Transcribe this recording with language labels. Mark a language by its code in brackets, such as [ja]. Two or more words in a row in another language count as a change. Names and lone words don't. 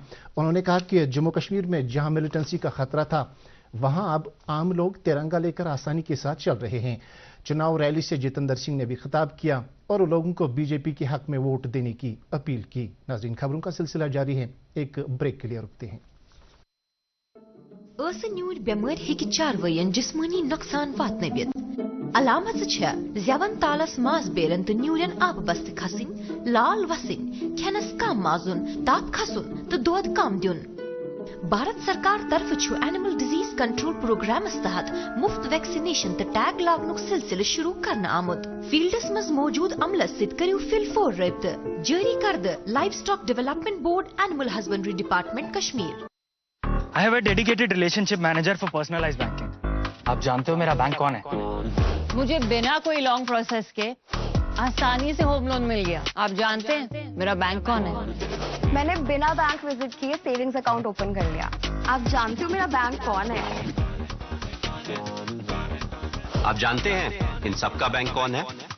[hi] उन्होंने कहा कि जम्मू कश्मीर में जहां मिलिटेंसी का खतरा था वहां अब आम लोग तिरंगा लेकर आसानी के साथ चल रहे हैं। चुनाव रैली से जितेंद्र सिंह ने भी खिताब किया और लोगों को बीजेपी के हक में वोट देने की अपील की। नाज़रीन, खबरों का सिलसिला जारी है, एक ब्रेक के लिए रुकते हैं। [ks] न्यूर बेमार हेकि चारवयन जिस्मानी नुकसान वातनवित। अलामत ज़ेवन तालस मास बेरन तो न्यूरन आब बस्त खसिन, लाल वसिन, खेनस कम माजुन, ताप खसुन तो दोद कम दुन। भारत सरकार तरफ एनिमल डिजीज कंट्रोल प्रोग्राम तहत मुफ्त वैक्सीनेशन तो टैग लागनुक सिलसिले शुरू करना आमुद। फील्डस मज मौजूद अमलस सित करियो फिल-फोर रब्त जारी करद लाइव स्टॉक डेवलपमेंट बोर्ड एनिमल हस्बेंड्री डिपार्टमेंट कश्मीर। [en] I have a dedicated relationship manager for personalized banking. [hi] आप जानते हो मेरा बैंक कौन है? मुझे बिना कोई [en] long process [hi] के आसानी से होम लोन मिल गया। आप जानते हैं मेरा बैंक कौन है? मैंने बिना बैंक विजिट किए [en] savings account open [hi] कर लिया। आप जानते हो मेरा बैंक कौन है? आप जानते हैं इन सबका बैंक कौन है?